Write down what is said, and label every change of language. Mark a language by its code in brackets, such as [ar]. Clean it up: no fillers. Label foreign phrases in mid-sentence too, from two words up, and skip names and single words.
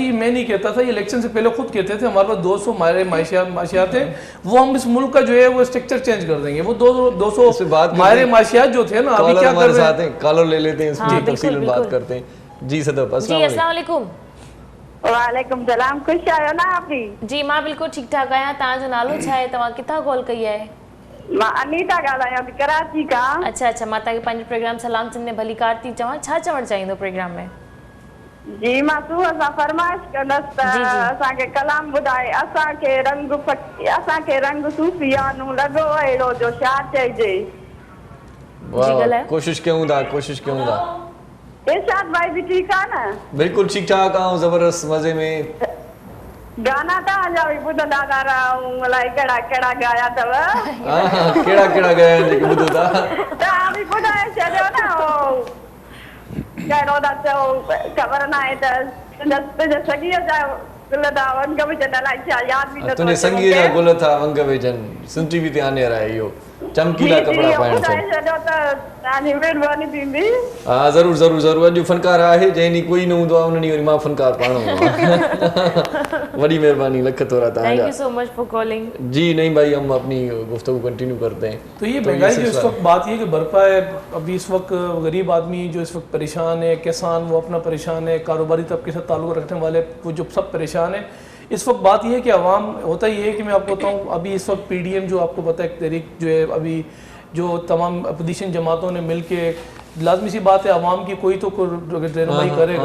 [ur] یہ میں نہیں کہتا تھا، یہ الیکشن سے پہلے خود کہتے تھے ہمارے پاس 200 ماہرین معاشیات تھے، وہ ہم اس ملک کا جو ہے وہ [en] structure change [ur] کر دیں گے. وہ 200 ماہرین معاشیات جو تھے نا، ابھی کیا کر رہے ہیں, کالر لے لیتے ہیں، اس کی تفصیل بات کرتے ہیں. جی صدف, السلام علیکم. [sd] वालेकुम सलाम, खुश आयो ना [ur] آپ بھی? [sd] जी मां बिल्कुल ठीक ठाक आहियां। तव्हांजो नालो छा आहे? तव्हां किथां कॉल कई आहे? मां अनीता ॻाल्हायां थी कराची खां। अच्छा, मां तव्हांखे पंहिंजो प्रोग्राम सलाम सिंध में भलीकार थी चवां। छा चवणु चाहींदो प्रोग्राम में? जी मां सुबुह सां फरमाइश कंदसि त असांखे कलाम ॿुधाए। असांखे रंग सूफियानो लॻो अहिड़ो जो छा चइजे। कोशिश कयूं था। इरशाद भाई भी ठीक आहे न? बिल्कुल ठीक ठाक आऊं, जबरदस्त मजे में। गाना तव्हांजा बि ॿुधंदा था रहूं, अलाए कहिड़ा कहिड़ा ॻाया अथव। कहिड़ा ॻाया आहिनि जेके ॿुधो था? तव्हां बि ॿुधाए छॾियो न, कहिड़ो था चओ ख़बर न आहे त तुंहिंजे सॻीअ जा गुल था वंग विझनि, अलाए छा यादि बि नथो तुंहिंजे संगीअ जा गुल था वंग विझनि, सिंटी बि ध्यानु आहे इहो चमकीला कपड़ा पाइण हाँ ज़रूर ज़रूर ज़रूर। अॼु फनकार आहे, जंहिं ॾींहुं कोई न हूंदो आहे उन ॾींहुं वरी मां फनकार पाणो वॾी मेहरबानी, लख थोड़ा तव्हांजा। [en] Thank you so much for calling. [ur] جی نہیں بھائی، ہم اپنی گفتگو کنٹینیو کرتے ہیں. تو یہ مہنگائی جو اس وقت بات یہ کہ برپا ہے، ابھی اس وقت غریب آدمی جو اس وقت پریشان ہے، کسان وہ اپنا پریشان ہے، کاروباری طبقے سے تعلق رکھنے والے وہ جو سب پریشان ہے. اس وقت بات یہ ہے کہ عوام ہوتا یہ ہے کہ میں آپ کو بتاؤں، ابھی اس وقت PDM جو آپ کو پتا ہے تحریک جو ہے، ابھی جو تمام اپوزیشن جماعتوں نے مل کے، لازمی سی بات ہے عوام کی کوئی تو رہنمائی کرے گا.